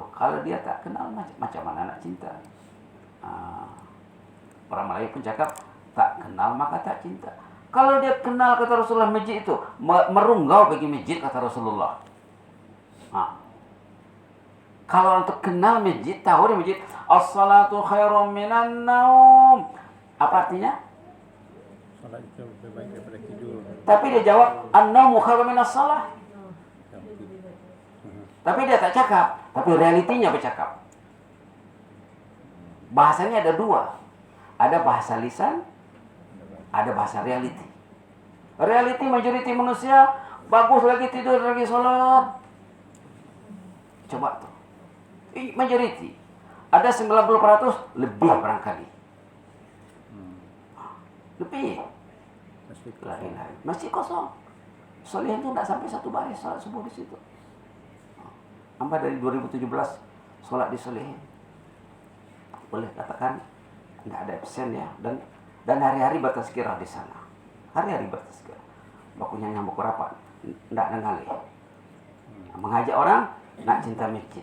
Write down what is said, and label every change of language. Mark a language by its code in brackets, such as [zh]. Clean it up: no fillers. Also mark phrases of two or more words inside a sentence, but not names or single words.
[ms] Kalau dia tak kenal, macam mana nak cinta? Orang Melayu pun cakap, tak kenal maka tak cinta. Kalau dia kenal, kata Rasulullah, masjid itu merunggau bagi masjid, kata Rasulullah. Kalau untuk kenal masjid, tahu di masjid, [ar] الصلاة خير من النوم. [ms] Apa artinya? Salat itu lebih baik daripada tidur. Tapi dia jawab, [ar] النوم خير من الصلاة. [ms] Tapi dia tak cakap, tapi realitinya bercakap. Bahasanya ada dua. Ada bahasa lisan, ada bahasa realiti. Realiti majoriti manusia bagus lagi tidur lagi sholat. Coba tuh. Majoriti. Ada 90% lebih barangkali. Lebih. Masjid kosong. Solehin itu tidak sampai satu baris sholat subuh di situ. Hamba dari 2017 sholat di Solehin. Boleh katakan tidak ada absen ya, dan hari-hari bertazkirah di sana. Hari-hari bertazkirah. Bakunya nyambuk rapat, tidak nengali. Mengajak orang nak cinta masjid.